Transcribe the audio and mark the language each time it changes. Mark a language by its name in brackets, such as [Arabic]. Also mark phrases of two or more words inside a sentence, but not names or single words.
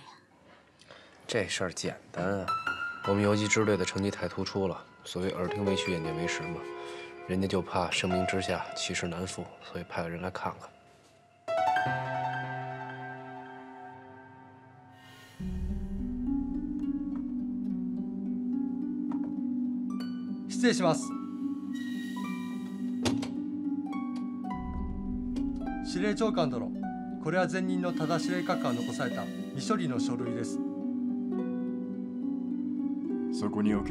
[Chinese] 这事儿简单啊，我们游击支队的成绩太突出了，所谓耳听为虚，眼见为实嘛。人家就怕盛名之下其实难副，所以派个人来看看。 [Japanese] 失礼します。司令長官殿、これは前任の多田司令閣下が残された未処理の書類です。そこに置け。